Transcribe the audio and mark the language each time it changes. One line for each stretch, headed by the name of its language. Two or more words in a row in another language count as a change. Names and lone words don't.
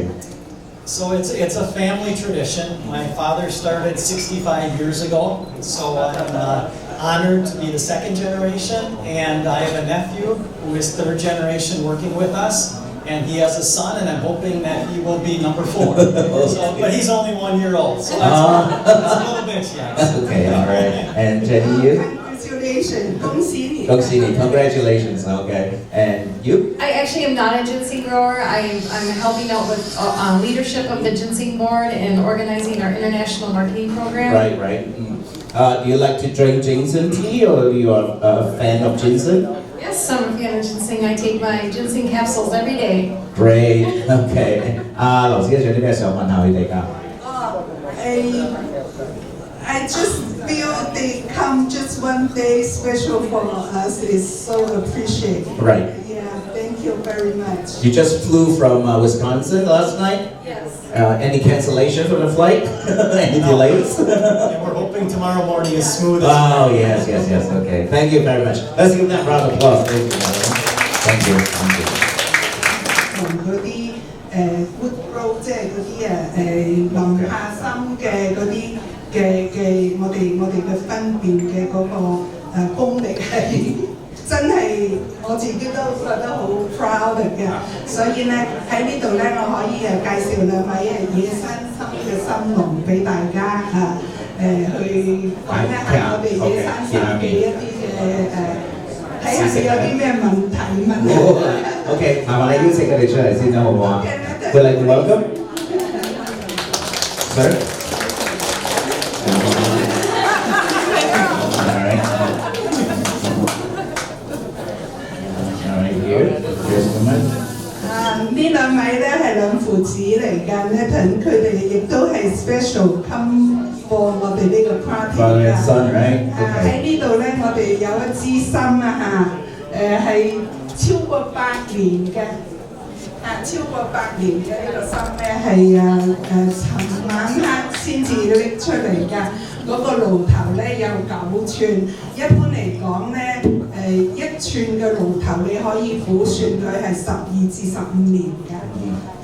English: So it's a family tradition. My father started 65 years ago, so I'm honored to be the second generation, and I have a nephew who is third generation working with us, and he has a son, and I'm hoping that he will be number 4. But he's only 1 year old, so that's a little bit young. Okay, all right. And Jenny, you? Congratulations,
Cantonese: 恭喜你！恭喜你
English: Congratulations, okay. And you? I actually am not a ginseng grower. I'm helping out with leadership of the ginseng board and organizing our international marketing program. Right. Do you like to drink ginseng tea or are you a fan of ginseng? Yes, I'm a fan of ginseng. I take my ginseng capsules every day. Great, okay.
Cantonese: 劉小姐仲有啲咩想問下佢哋㗎？
English: I just feel they come just one day special for us. It's so appreciated. Right. Yeah, thank you very much. You just flew from Wisconsin last night? Yes. Any cancellation from the flight? Any delays? And we're hoping tomorrow morning is smooth as Oh, yes. Okay. Thank you very much. Let's give them a round of applause. Thank you.
Cantonese: 同嗰啲wood row 即係嗰啲林下深嘅嗰啲嘅我哋嘅分辨嘅嗰個功力係真係我自己都覺得好 proud 嘅，所以咧喺呢度咧我可以介紹兩位野生深嘅深農俾大家去講一下我哋野生深嘅一啲嘅睇下你有啲咩問題問。 OK， 麻煩你邀請佢哋出嚟先啦，好唔好啊 ？
English: Would like to welcome, sir. All right, here's the mic.
Cantonese: 呢兩位咧係兩父子嚟㗎 ，Nathan 佢哋亦都係
English: special come for
Cantonese: 我哋呢個 party
English: Father and son, right?
Cantonese: 喺呢度咧，我哋有一支參係超過100年嘅，超過100年嘅呢個參咧係尋晚黑先至拎出嚟㗎。嗰個爐頭咧有9寸，一般嚟講咧1寸嘅爐頭你可以估算佢係12至15年㗎。